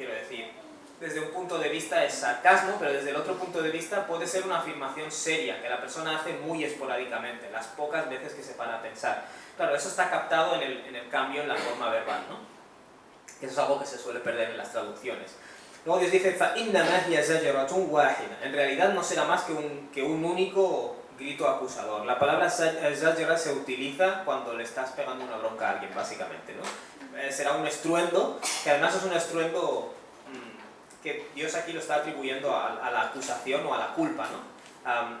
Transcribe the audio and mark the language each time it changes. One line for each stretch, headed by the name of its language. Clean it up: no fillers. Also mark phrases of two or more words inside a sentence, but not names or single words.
Spanish: Quiero decir, desde un punto de vista es sarcasmo, pero desde el otro punto de vista puede ser una afirmación seria, que la persona hace muy esporádicamente, las pocas veces que se para a pensar. Claro, eso está captado en el cambio en la forma verbal, ¿no? Que eso es algo que se suele perder en las traducciones. Luego Dios dice,
Arabic: فَإِنَّمَا هِيَ زَجْرَةٌ وَاحِدَةٌ.
Spanish: En realidad no será más que un único grito acusador. La palabra zajra se utiliza cuando le estás pegando una bronca a alguien, básicamente, ¿no? Será un estruendo, que además es un estruendo que Dios aquí lo está atribuyendo a la acusación o a la culpa, ¿no?